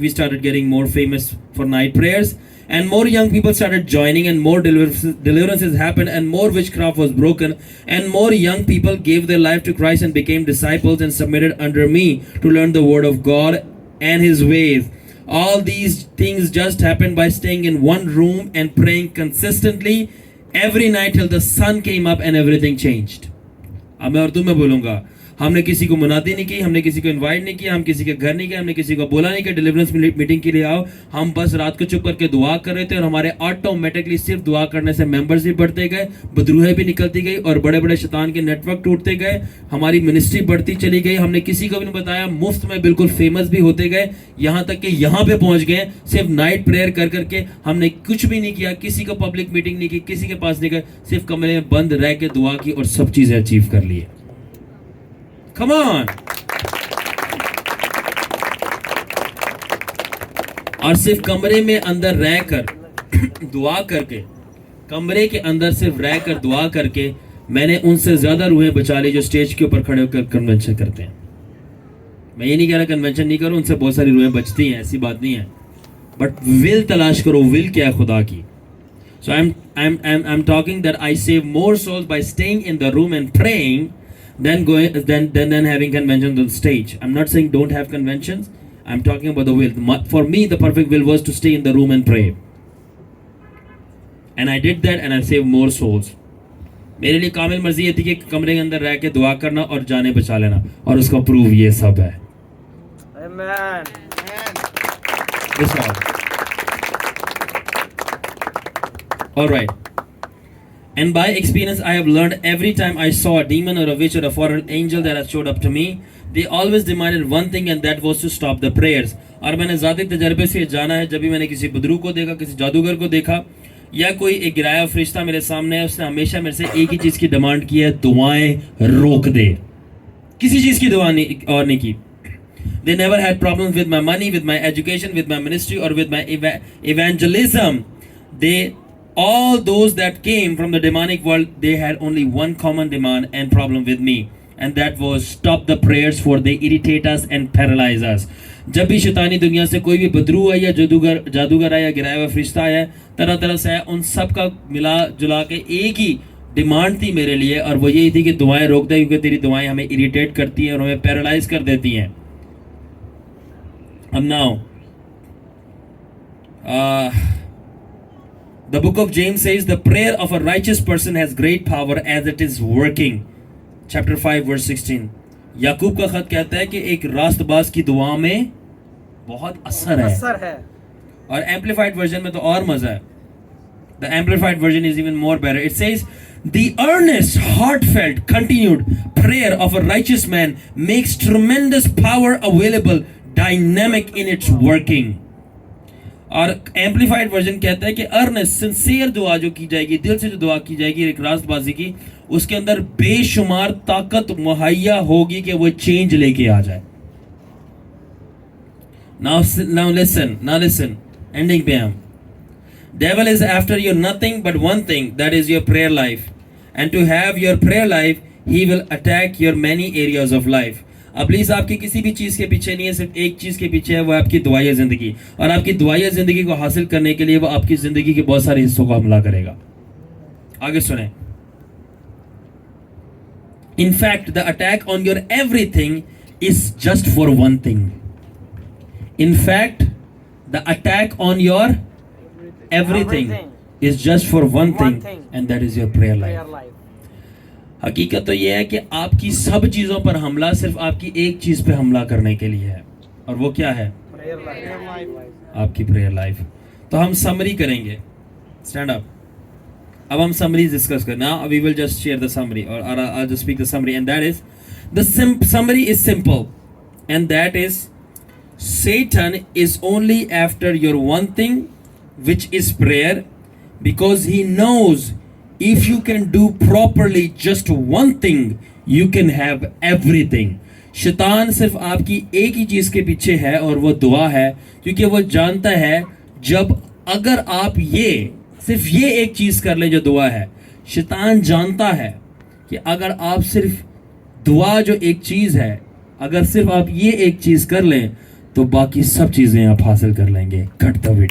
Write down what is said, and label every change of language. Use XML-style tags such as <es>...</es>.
<en>We started getting more famous for night prayers, and more young people started joining, and more deliverances happened, and more witchcraft was broken, and more young people gave their life to Christ and became disciples and submitted under me to learn the word of God and His ways. All these things just happened by staying in one room and praying consistently every night till the sun came up and everything changed.</en> <hi>अब मैं उर्दू में बोलूँगा। हमने किसी को मुनादी नहीं की, हमने किसी को इनवाइट नहीं किया, हम किसी के घर नहीं गए, हमने किसी को बोला नहीं कि डिलीवरेंस मीटिंग के लिए आओ। हम बस रात को चुप करके दुआ कर रहे थे, और हमारे ऑटोमेटिकली सिर्फ दुआ करने से मेंबर्स भी बढ़ते गए, बदरूहें भी निकलती गई, और बड़े बड़े शैतान के नेटवर्क टूटते गए। हमारी मिनिस्ट्री बढ़ती चली गई। हमने किसी को भी नहीं बताया, मुफ्त में बिल्कुल फेमस भी होते गए, यहाँ तक कि यहाँ पे पहुँच गए सिर्फ नाइट प्रेयर कर करके। हमने कुछ भी नहीं किया, किसी को पब्लिक मीटिंग नहीं की, किसी के पास नहीं गए, सिर्फ कमरे में बंद रह के दुआ की और सब चीज़ें अचीव कर लिए।</hi> <en>Come on!</en> <hi>और सिर्फ कमरे में अंदर रहकर दुआ करके, कमरे के अंदर सिर्फ रहकर दुआ करके, मैंने उनसे ज्यादा रूहें बचा ली जो स्टेज के ऊपर खड़े होकर कन्वेंशन करते हैं। मैं ये नहीं कह रहा कन्वेंशन नहीं करो, उनसे बहुत सारी रूहें बचती हैं, ऐसी बात नहीं है। बट विल तलाश करो, विल क्या है खुदा की।</hi> <en>So I'm talking that I save more souls by staying in the room and praying than having conventions on stage. I'm not saying don't have conventions. I'm talking about the will. For me, the perfect will was to stay in the room and pray. And I did that, and I saved more souls.</en> <hi>मेरे लिए कामिल मर्जी ये थी कि कमरे के अंदर रह के दुआ करना और जाने बचा लेना, और उसका प्रूफ ये सब है।</hi> <en>Amen. This all. All right. And by experience, I have learned every time I saw a demon or a witch or a foreign angel that has showed up to me, they always demanded one thing, and that was to stop the prayers.</en> <hi>और मैंने ज़ाती तजर्बे से जाना है, जब भी मैंने किसी बुदरू को देखा, किसी जादूगर को देखा, या कोई एक गिराया फरिश्ता मेरे सामने है, उसने हमेशा मेरे से एक ही चीज़ की डिमांड की है, दुआएं रोक दे। किसी चीज़ की दुआ नहीं और नहीं की।</hi> <en>They never had problems with my money, with my education, with my ministry, or with my evangelism. All those that came from the demonic world, they had only one common demand and problem with me, and that was stop the prayers, for they irritate us and paralyze us.</en> <hi>जब भी शैतानी दुनिया से कोई भी बदरू आया, जादूगर आया, गिराया हुआ फरिश्ता आया, तरह तरह से आया, उन सब का मिला जुला के एक ही डिमांड थी मेरे लिए, और वो यही थी कि दुआएं रोक दे, क्योंकि तेरी दुआएं हमें इरिटेट करती हैं और हमें पैरालाइज कर देती हैं। अब</hi> <en>Now the book of James says the prayer of a righteous person has great power as it is working. Chapter 5 verse 16.</en> <hi>याकूब का खत कहता है कि एक रास्तबाज की दुआ में बहुत असर है। और एम्पलीफाइड वर्जन में तो और मजा है।</hi> <en>The amplified version is even more better. It says, the earnest, heartfelt, continued prayer of a righteous man makes tremendous power available, dynamic in its working.</en> <hi>और एम्पलीफाइड वर्जन कहता है कि अर्नेस्ट सिंसियर दुआ जो की जाएगी, दिल से जो दुआ की जाएगी एक रास्तबाजी की, उसके अंदर बेशुमार ताकत मुहैया होगी कि वो चेंज लेके आ जाए.</hi> <en>Now listen, ending</en> <hi>पे हम.</hi> <en>Devil is after your nothing but one thing, that is your prayer life. And to have your prayer life, he will attack your many areas of life.</en> <hi>इब्लीस आपकी किसी भी चीज के पीछे नहीं है, सिर्फ एक चीज के पीछे है, वो आपकी दुआए जिंदगी. और आपकी दुआए जिंदगी को हासिल करने के लिए वो आपकी जिंदगी के बहुत सारे हिस्सों को हमला करेगा. आगे सुने.</hi> <en>In fact, the attack on your everything is just for one thing. In fact, the attack on your everything is just for one thing, and that is your prayer life. Prayer life.</en> <hi>हकीकत तो यह है कि आपकी सब चीजों पर हमला सिर्फ आपकी एक चीज पे हमला करने के लिए है, और वो क्या है?</hi> <en>Prayer life.</en> <hi>आपकी प्रेयर लाइफ. तो हम समरी करेंगे.</hi> <en>Stand up.</en> <hi>अब हम समरी डिस्कस करना.</hi> <en>Now we will just share the summary, और I just speak the summary, and that is the summary is simple, and that is Satan is only after your one thing, which is prayer, because he knows if you can do properly just one thing, you can have everything.</en> <hi>शैतान सिर्फ आपकी एक ही चीज के पीछे है, और वो दुआ है, क्योंकि वो जानता है जब अगर आप सिर्फ ये एक चीज कर ले जो दुआ है. शैतान जानता है कि अगर आप सिर्फ दुआ जो एक चीज है, अगर सिर्फ आप ये एक चीज कर लें तो बाकी सब चीजें आप हासिल कर लेंगे.</hi> <en>Cut the video.</en>